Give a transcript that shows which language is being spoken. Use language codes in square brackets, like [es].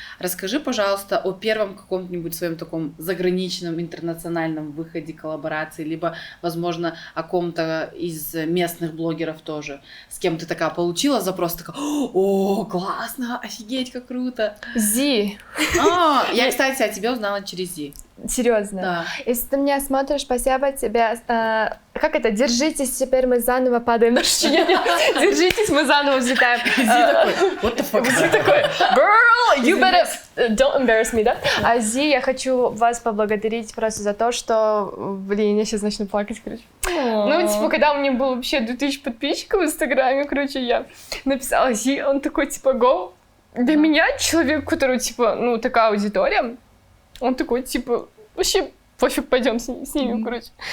[ru] Расскажи, пожалуйста, о первом каком-нибудь своем таком заграничном, интернациональном выходе коллаборации, либо, возможно, о ком-то из местных блогеров тоже, с кем ты такая получила запрос, такая, о, классно, офигеть, как круто. Зи. Я, кстати, о тебе узнала через Зи. Серьезно. Да. Если ты меня смотришь, спасибо тебе. Как это? Держитесь, теперь мы заново падаем на шчине. Держитесь, мы заново взлетаем. [en] Зи [ru] такой, [en] what the fuck? Зи [ru] такой, [en] girl, you better don't embarrass me, [ru] да? А Зи, я хочу вас поблагодарить просто за то, что, блин, я сейчас начну плакать, короче. Ну, типа, когда у меня было вообще 2000 подписчиков в Инстаграме, короче, я написала Зи, он такой, типа, [en] go. [ru] Для меня человек, у которого, типа, ну, такая аудитория, он такой, типа, вообще пофиг, пойдем с ними, короче.